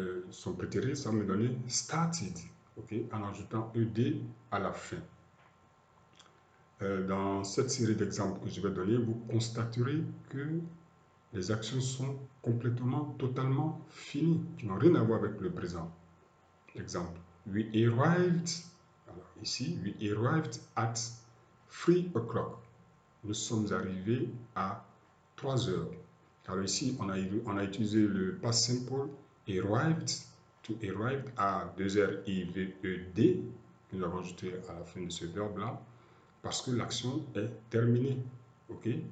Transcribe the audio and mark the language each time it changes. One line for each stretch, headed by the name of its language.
French: Son prétérit, ça va me donner
English: started,
French: okay, en ajoutant ed à la fin. Dans cette série d'exemples que je vais donner, vous constaterez que les actions sont complètement, totalement finies, qui n'ont rien à voir avec le présent.
English: Exemple, we arrived,
French: alors ici,
English: we arrived at 3 o'clock.
French: Nous sommes arrivés à 3 heures. Alors ici, on a utilisé le past simple arrived,
English: to arrive
French: à 2 R-I-V-E-D, que nous avons ajouté à la fin de ce verbe-là, parce que l'action est terminée. Ok?